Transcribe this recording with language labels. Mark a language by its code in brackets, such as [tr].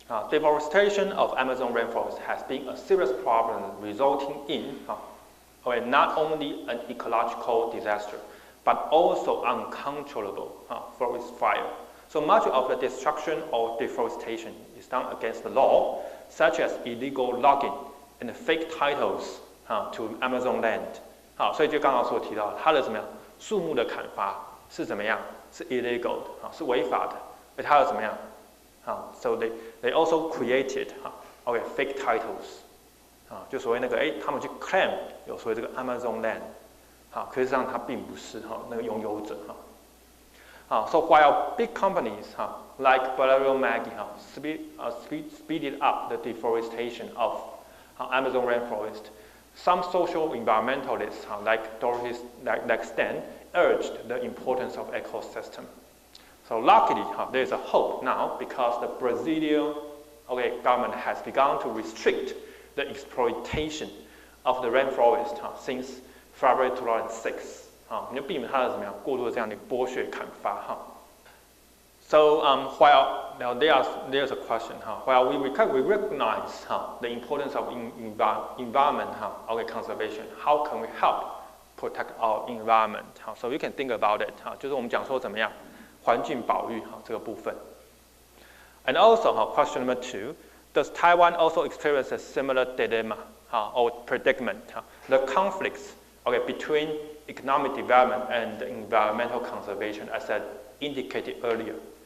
[en] Deforestation of Amazon rainforest has been a serious problem, resulting in not only an ecological disaster, but also uncontrollable forest fire. So much of the destruction or deforestation is done against the law, such as illegal logging and fake titles to Amazon land. [zh] 好，所以就刚刚所提到，它的怎么样树木的砍伐是怎么样？是 illegal 的，是违法的。而它的怎么样？ [en] So they also created fake titles [zh] 就所谓那个他们去 claim 有所谓这个 Amazon land 可是实际上它并不是那个拥有者 [en] So while big companies like Valerio Maggi speeded up the deforestation of Amazon rainforest. Some social environmentalists like Stan urged the importance of ecosystem. So luckily, there is a hope now because the Brazilian government has begun to restrict the exploitation of the rainforest since February 2006. [zh] 你就避免它的怎么样过度的这样的剥削砍伐 [en] So while now there's a question while we recognize the importance of environment conservation, how can we help protect our environment? So you can think about it [zh] 就是我们讲说怎么样环境保育这个部分。 [en] And also question number 2, does Taiwan also experience a similar dilemma or predicament? The conflicts between economic development and environmental conservation, as I indicated earlier.